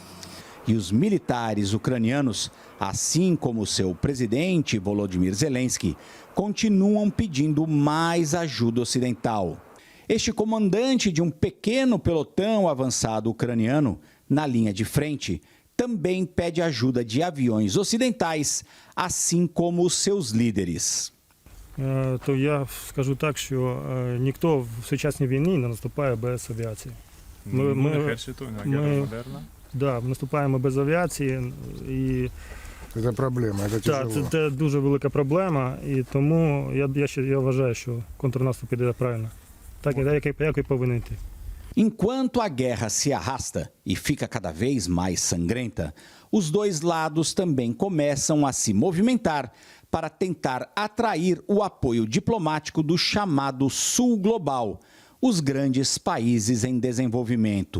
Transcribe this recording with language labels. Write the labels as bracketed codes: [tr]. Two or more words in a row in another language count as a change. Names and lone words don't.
[pt] E os militares ucranianos, assim como seu presidente Volodymyr Zelensky, continuam pedindo mais ajuda ocidental. Este comandante de um pequeno pelotão avançado ucraniano, na linha de frente, também pede ajuda de aviões ocidentais, assim como os seus líderes. [uk] То я скажу так, що ніхто в сучасній війні не наступає без авіації. Ми наступаємо без авіації. І це проблема, це тяжело. Це дуже велика проблема, і тому я вважаю, що контрнаступ іде правильно. Так, як і повинен йти. [pt] Enquanto a guerra se arrasta e fica cada vez mais sangrenta, os dois lados também começam a se movimentar para tentar atrair o apoio diplomático do chamado Sul Global, os grandes países em desenvolvimento.